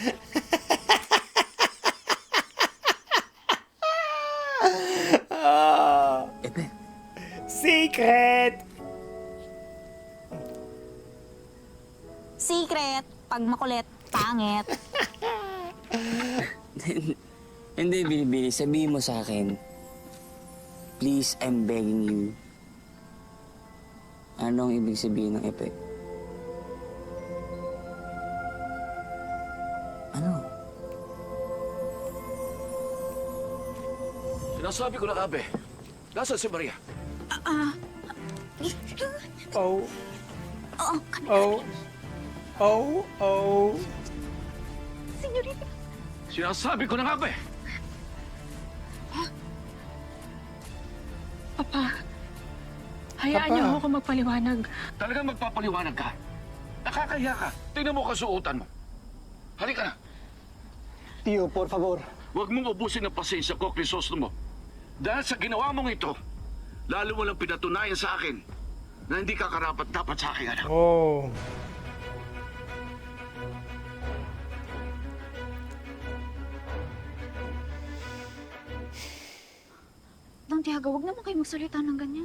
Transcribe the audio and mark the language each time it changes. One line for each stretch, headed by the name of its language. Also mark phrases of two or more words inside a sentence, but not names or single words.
Filipino: Epek? Secret! Secret, pag makulit, pangit. Hindi, Binibini. Sabihin mo sa akin.
English: Please, I'm begging you.
Filipino: Anong ibig sabihin ng epek? Ano? Sinasabi ko na, Abe. Nasaan si Maria? Oh. Oh. Senyorita. Sinasabi ko na, Abe. Papa, hayaan niyo ako magpaliwanag. Talagang magpapaliwanag ka. Nakakahiya ka. Tingnan mo kasuotan mo. Halika na.
Spanish: Tio, por favor.
Filipino: Huwag mong ubusin ang pasensya ko, Crisostomo. Dahil sa ginawa mong ito, lalo mo lang pinatunayan sa akin na hindi ka karapat-dapat sa aking anak. Oh. Dang Tiago, huwag naman kayo magsalita ng ganyan.